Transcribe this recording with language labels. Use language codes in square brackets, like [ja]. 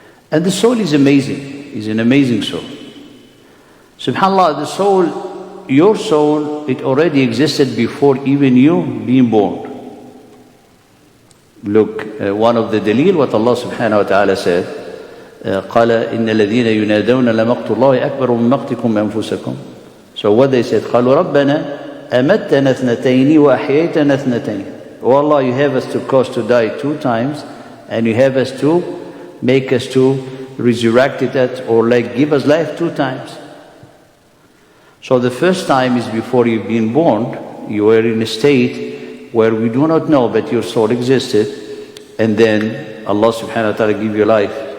[en] And the soul is amazing, is an amazing soul. SubhanAllah, the soul, your soul, it already existed before even you being born. Look, one of the dalil, what Allah subhanahu wa ta'ala said, [ar] قَالَ إِنَّ الَّذِينَ يُنَادَوْنَ لَمَقْتُ اللَّهِ أَكْبَرُ مِنْ مَقْتِكُمْ أَنفُسَكُمْ. [en] So what they said, [ar] قَالُوا رَبَّنَا أَمَتَّنَا اثْنَتَيْنِ وَأَحْيَيْتَنَا اثْنَتَيْنِ. [en] Oh Allah, you have us to cause to die 2 times, and you have us to make us to resurrect it or like give us life 2 times. So the first time is before you've been born. You were in a state where we do not know, but your soul existed, and then Allah subhanahu wa ta'ala give you life.